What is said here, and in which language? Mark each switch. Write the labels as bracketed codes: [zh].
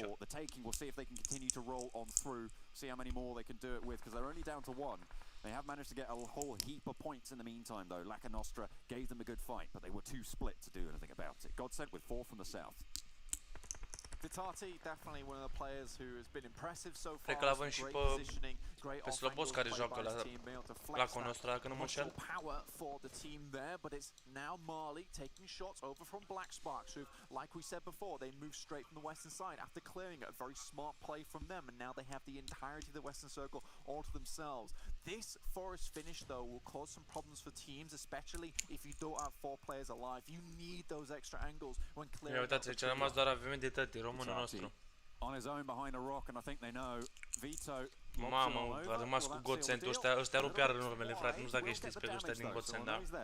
[en] For the taking, we'll see if they can continue to roll on through. See how many more they can do it with, because they're only down to 1. They have managed to get a whole heap of points in the meantime though. Laca Nostra gave them a good fight, but they were too split to do anything about it. Godsent with 4 from the south. Vitati, definitely one of the players who has been impressive so far. [ro] Cred că l-avem și pe Slobos care joacă la Conostra, dacă nu mă înșel. [en] Power for the team there, but it's now Marley taking shots over from Black Sparks, who, like we said before, they moved straight from the western side after clearing it. A very smart play from them, and now they have the entirety of the western circle all to themselves. This forest finish, though, will cause some problems for teams, especially if you don't have 4 players alive. You need those extra angles when clearing. [ro] Uitați, aici a rămas doar avem de tăti, românul nostru. [en] On his own behind a rock, and I think they know. Vito. [ro] Mamă, a rămas cu Godsentul, ăștia rup iară în urmele, frate, nu știu dacă știți pe ăștia din Godsent, da?